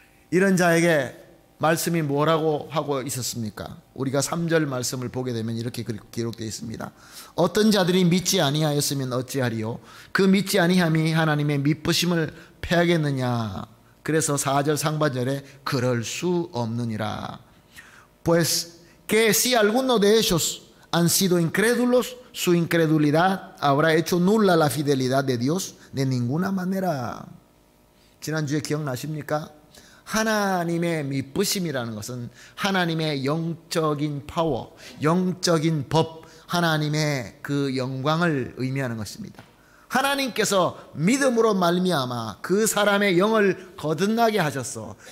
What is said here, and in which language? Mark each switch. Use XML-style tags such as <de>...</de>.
<ko>이런 자에게 말씀이 뭐라고 하고 있었습니까? 우리가 3절 말씀을 보게 되면 이렇게 기록되어 있습니다. 어떤 자들이 믿지 아니하였으면 어찌하리요? 그 믿지 아니함이 하나님의 미쁘심을 패하겠느냐? 그래서 4절 상반절에 그럴 수 없느니라.</ko> <es>Pues que si alguno de ellos han sido incrédulos, su incredulidad habrá hecho nula la fidelidad de Dios de ninguna manera.</es> <ko>지난주에 기억나십니까? 하나님의 미쁘심이라는 것은 하나님의 영적인 파워, 영적인 법, 하나님의 그 영광을 의미하는 것입니다. 하나님께서 믿음으로 말미암아 그 사람의 영을 거듭나게 하셨어.</ko>